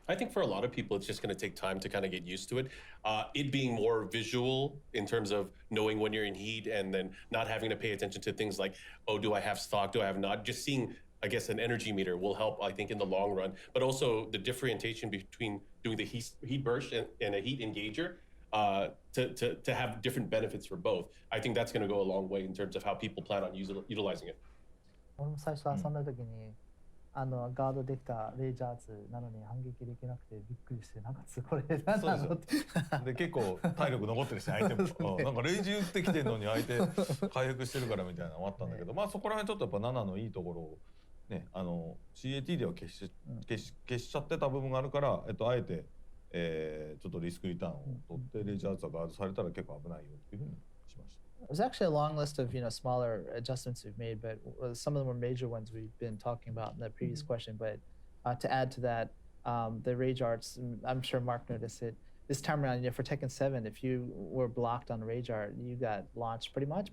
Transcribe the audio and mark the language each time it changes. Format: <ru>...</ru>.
<en>I think for a lot of people, it's just going to take time to kind of get used to it. It being more visual in terms of knowing when you're in heat and then not having to pay attention to things like, oh, do I have stock? Do I have not? Just seeing, I guess, an energy meter will help, I think, in the long run. But also the differentiation between doing the heat burst and a heat engager to have different benefits for both. I think that's going to go a long way in terms of how people plan on utilizing it.</en> <ja>俺も最初遊んだ時に、ガードできたレイジャーズなのに反撃できなくてびっくりして、なんかこれ何なのって。で結構体力残ってるし相手も、なんかレイジ打ってきてんのに相手回復してるからみたいなのもあったんだけど、まあそこら辺ちょっとやっぱ7のいいところをね、CAT では消しちゃってた部分があるから、あえて、ちょっとリスクリターンを取ってレイジャーズがガードされたら結構危ないよっていうふうにしました。</ja> <en>There's actually a long list of smaller adjustments we've made, but some of them were major ones we've been talking about in the previous question. But to add to that, the rage arts, I'm sure Mark noticed it. This time around, for Tekken 7, if you were blocked on rage art, you got launched pretty much.</en>